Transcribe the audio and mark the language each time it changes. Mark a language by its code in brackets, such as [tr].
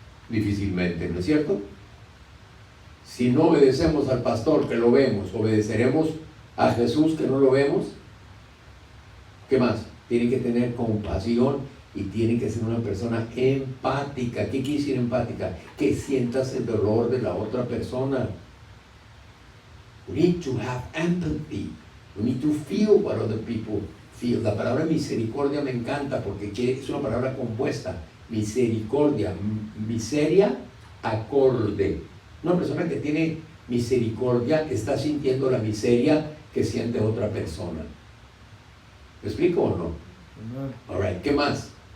[es] Difícilmente, ¿no es cierto? Si no obedecemos al pastor que lo vemos, ¿obedeceremos a Jesús que no lo vemos? ¿Qué más? Tiene que tener compasión y tiene que ser una persona empática. ¿Qué quiere decir empática? Que sientas el dolor de la otra persona. [en] We need to have empathy. We need to feel what other people feel. [es] La palabra misericordia me encanta porque es una palabra compuesta. Misericordia, miseria, acorde. Una persona que tiene misericordia está sintiendo la miseria que siente otra persona. ¿Me explico o no? [en] All right, [es] ¿qué más?